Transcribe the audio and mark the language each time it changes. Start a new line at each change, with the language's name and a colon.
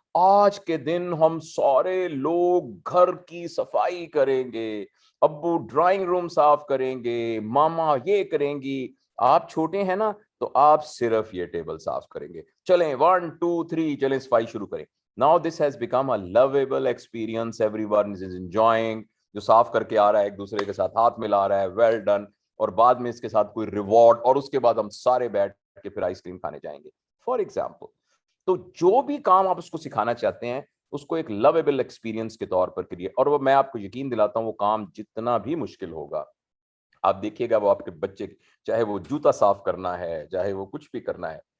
Urdu: آج کے دن ہم سارے لوگ گھر کی صفائی کریں گے, ابو ڈرائنگ روم صاف کریں گے, ماما یہ کریں گی. آپ چھوٹے ہیں نا تو آپ صرف یہ ٹیبل صاف کریں گے, چلیں 1 2 3 چلیں صفائی شروع کریں.
English: Now this has become a lovable experience, everyone is enjoying.
Urdu: جو صاف کر کے آ رہا ہے ایک دوسرے کے ساتھ ہاتھ ملا رہا ہے,
English: well done,
Urdu: اور بعد میں اس کے ساتھ کوئی ریوارڈ, اور اس کے بعد ہم سارے بیٹھ کے پھر آئس کریم کھانے جائیں گے
English: For example.
Urdu: تو جو بھی کام آپ اس کو سکھانا چاہتے ہیں اس کو ایک لویبل ایکسپیرینس کے طور پر کریے, اور وہ میں آپ کو یقین دلاتا ہوں وہ کام جتنا بھی مشکل ہوگا, آپ دیکھیے گا وہ آپ کے بچے, چاہے وہ جوتا صاف کرنا ہے, چاہے وہ کچھ بھی کرنا ہے,